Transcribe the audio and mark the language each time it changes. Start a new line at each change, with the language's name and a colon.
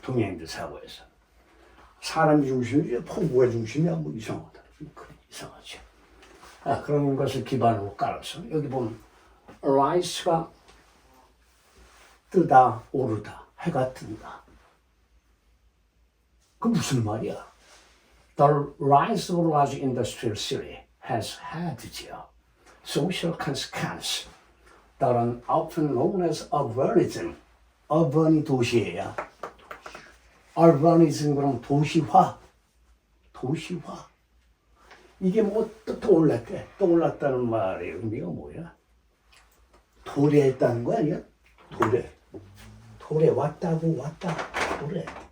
Korean: 동양인들 사고에서. 사람 중심이지 폭우가 중심이야. 뭐 이상하다. 이상하죠. 그런 것을 기반으로 깔아서 여기 보면 rise가 뜨다, 오르다, 해가 뜬다. 그 무슨 말이야?
English: The rise of large industrial city has had social consequences that are often known as urbanism.
Korean: urban이 도시예요. urbanism 그럼 도시화. 도시화. 이게 뭐 떠올랐대. 떠올랐다는 말의 의미가 뭐야? 도래했다는 거 아니야? 도래. 도래 왔다고 왔다. 도래.